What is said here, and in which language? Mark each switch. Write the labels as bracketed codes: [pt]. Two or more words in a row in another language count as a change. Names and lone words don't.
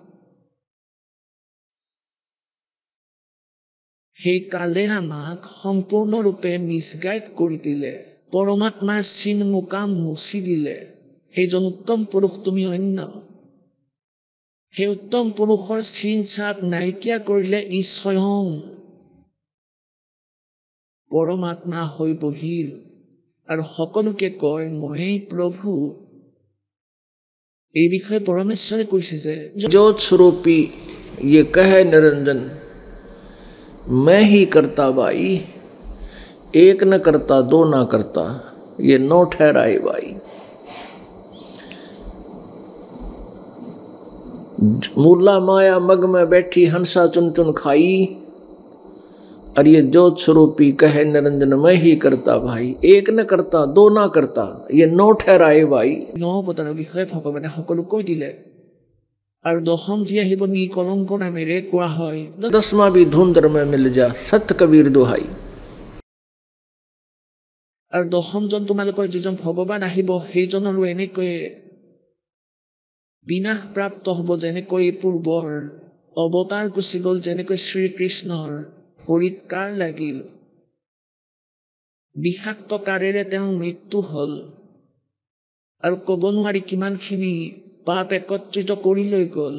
[as] সেই কালে আমাক সম্পূৰ্ণৰূপে মিছগাইড কৰি দিলে পৰমাত্মাৰ চিন মুকাম মুচি দিলে সেইজন উত্তম পুৰুষ তুমি অন্য সেই উত্তম পুৰুষৰ চিন চাপ নাইকিয়া কৰিলে ই স্বয়ং পৰমাত্মা হৈ বহিল আৰু সকলোকে কয় মহেই প্ৰভু এই বিষয়ে পৰমেশ্বৰে কৈছে যে [hi] ज्योत स्वरूपी ये कहे निरंजन मैं ही करता भाई एक न करता दो ना करता ये नो ठहराए भाई मूला माया मग में बैठी हंसा चुन चुन खाई और ये ज्योत स्वरूपी कहे निरंजन मैं ही करता भाई एक न करता दो ना करता ये नो ठहराए भाई [as] নৱতাৰৰ বিষয়ে ভগৱানে সকলো কৈ দিলে আৰু দশম যি আহিব নি কলংক নামেৰে কোৱা হয় [hi] दसवां भी धुंधर में मिल जा सत कबीर दुहाई [as] আৰু দশমজন তোমালোকৰ যিজন ভগৱান আহিব সেইজনৰো এনেকৈ বিনাশ প্ৰাপ্ত হ'ব যেনেকৈ পূৰ্বৰ অৱতাৰ গুচি গ'ল যেনেকৈ শ্ৰীকৃষ্ণৰ ভৰিত কাৰ লাগিল, বিষাক্ত কাৰেৰে তেওঁৰ মৃত্যু হ'ল, আৰু ক'ব নোৱাৰি কিমানখিনি পাপ একত্ৰিত কৰি লৈ গ'ল।